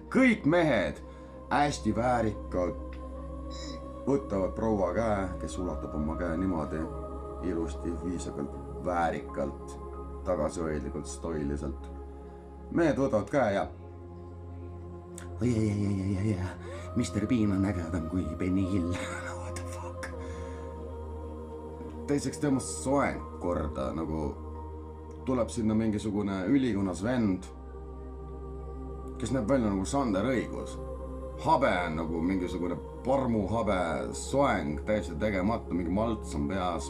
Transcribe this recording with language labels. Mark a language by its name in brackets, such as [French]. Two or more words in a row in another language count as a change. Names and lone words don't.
[Estonian] Kõik mehed hästi väärikalt võtavad proua käe, kes ulatab oma käe niimoodi ilusti, viisakalt, väärikalt, tagasihoidlikult, stoiliselt. Mehed võtavad käe ja Mr. Bean on ägedam kui Benny Hill. [English] What the fuck? [Estonian] Teiseks tema soeng korda, nagu tuleb sinna mingisugune ülikonnas vend, kes näeb välja nagu Sander Õigus. Habe on nagu mingisugune parmuhabe, soeng täiesti tegemata, mingi malts on peas.